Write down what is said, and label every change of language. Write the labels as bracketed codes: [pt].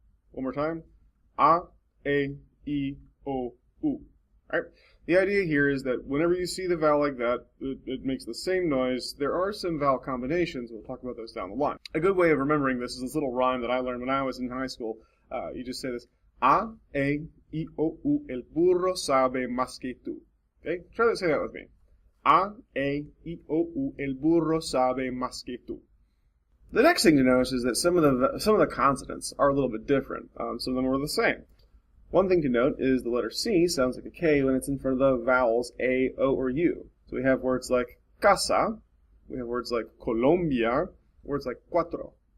[en] One more time: A, E, I, O, U. Right? The idea here is that whenever you see the vowel like that, it makes the same noise. There are some vowel combinations. We'll talk about those down the line. A good way of remembering this is this little rhyme that I learned when I was in high school. You just say this: A, E, I, O, U, el burro sabe más que tú. Okay? Try to say that with me. [es] A, E, I, O, U, el burro sabe más que tú. [en] The next thing to notice is that some of the consonants are a little bit different. Some of them are the same. One thing to note is the letter C sounds like a K when it's in front of the vowels A, O, or U. So we have words like casa, we have words like Colombia, words like cuatro.